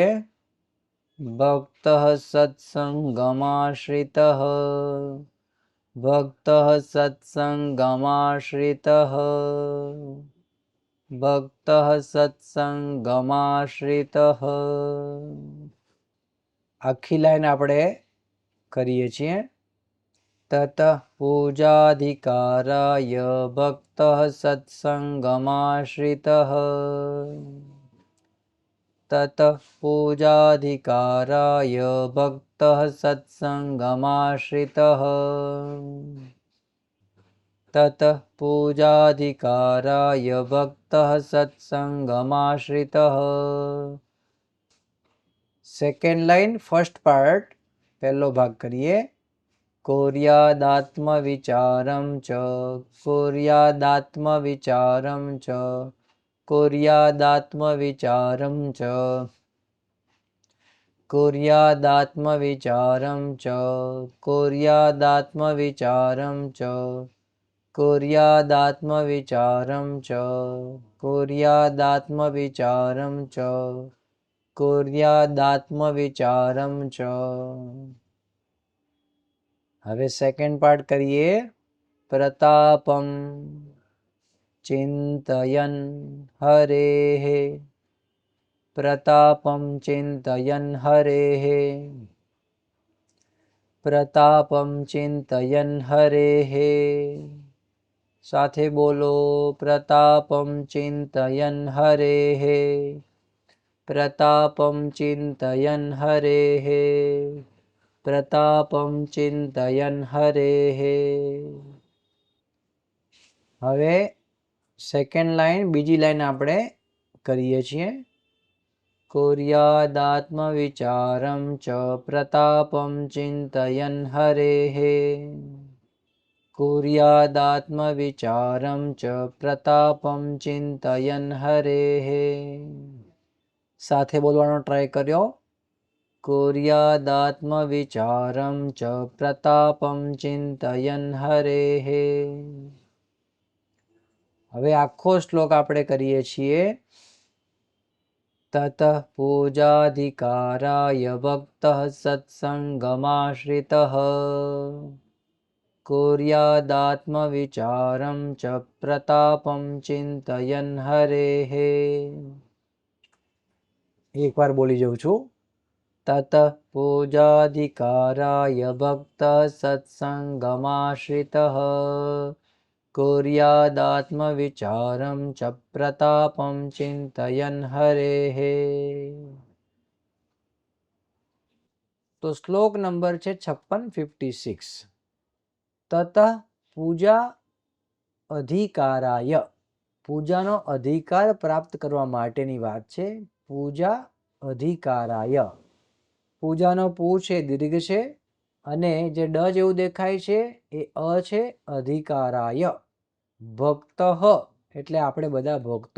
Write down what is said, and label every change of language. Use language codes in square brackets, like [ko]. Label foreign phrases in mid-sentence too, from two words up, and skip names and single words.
[sa] भक्तः सत्संगमाश्रितः, भक्तः सत्संगमाश्रितः, भक्तः सत्संगमाश्रितः। [gu] આખી લાઈન આપણે કરીએ છીએ। [sa] तत पूजाधिकाराय भक्तः सत्संगमाश्रितः, तत पूजाधिकाराय भक्तः सत्संगमाश्रितः, तत पूजाधिकाराय भक्तः सत्संगमाश्रितः। [en] second line first part [gu] પહેલો ભાગ કરીએ। [sa] कुर्यादात्मविचारं च, कुर्यादात्मविचारं च, कुर्यादात्मविचारं च, कुर्यादात्मविचारं च, कुर्यादात्मविचारं च, कुर्यादात्मविचारं च, कुर्यादात्मविचारं च, कुर्यादात्मविचारं च। [gu] હવે [en] second part [gu] કરીએ। [sa] પ્રતાપમ चिन्तयन् हरेः, प्रतापं चिन्तयन् हरेः, प्रतापं चिन्तयन् हरेः। [gu] સાથે બોલો। [sa] प्रतापं चिन्तयन् हरेः, प्रतापं चिन्तयन् हरेः, प्रतापं चिन्तयन् हरेः। [gu] હવે [en] second line [gu] બીજી લાઈન આપણે કરીએ છીએ. [sa] कुर्यादात्मविचारं च प्रतापं चिन्तयन् हरेः. कुर्यादात्मविचारं च प्रतापं चिन्तयन् हरेः. [gu] સાથે બોલવાનો ટ્રાય કર્યો. [sa] कुर्यादात्मविचारं च प्रतापं चिन्तयन् हरेः. [gu] હવે આખો શ્લોક આપણે કરીએ છીએ. [sa] ततः पूजाधिकाराय भक्तः सत्सङ्गमाश्रितः कुर्यादात्मविचारं च प्रतापं चिन्तयन् हरेः. [gu] એકવાર બોલી જાઉં છું. [sa] ततः पूजाधिकाराय भक्तः सत्सङ्गमाश्रितः कुर्यादात्मविचारं च प्रतापं चिन्तयन् हरेः. [gu] તો શ્લોક નંબર છે 56. [sa] ततः पूजा अधिकाराय, [gu] પૂજાનો અધિકાર પ્રાપ્ત કરવા માટેની વાત છે. પૂજા અધિકારાય, પૂજાનો પૂ છે દીર્ઘ છે અને જે ડ જેવું દેખાય છે એ અ છે. અધિકારાય ભક્ત એટલે આપણે બધા ભક્તો.